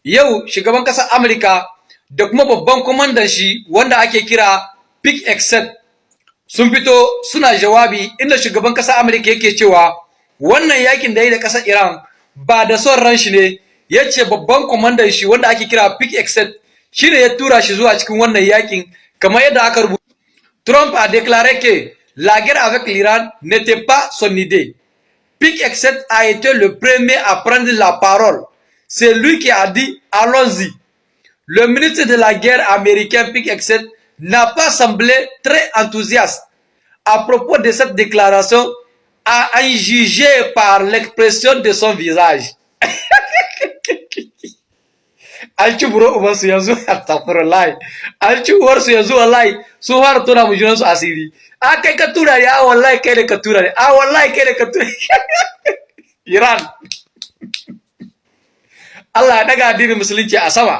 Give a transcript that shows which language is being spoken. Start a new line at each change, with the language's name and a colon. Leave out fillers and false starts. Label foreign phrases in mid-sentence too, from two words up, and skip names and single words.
Hausa: yau shugaban ƙasar Amurka da kuma babban kwamandan shi wanda ake kira Pick Except sun fito suna jawabi inda shugaban ƙasar Amurka yake cewa wannan yakin da ya yi da ƙasar Iran ba da son ran shi ne, ya ce babban kwamandan shi wanda ake kira Pick Except shi ne ya tura shi zuwa cikin wannan yakin kamar yadda aka rubuta.
French: Trump a déclaré que la guerre avec l'Iran n'était pas son idée. Pick Except a été le premier à prendre la parole. C'est lui qui a dit « Allons-y ». Le ministre de la guerre américain Pick Except n'a pas semblé très enthousiaste à propos de cette déclaration, à en juger par l'expression de son visage.
Hausa: An ci buro ubansu yanzu astaghfirullah, an ci uwarsu yanzu wallahi sun fara tona mu junansu asiri. A kai ka tura ne, a wallahi kai ne ka tura ne, a wallahi kai ne ka tura. Iran Allah ya daga addinin musulunci a sama.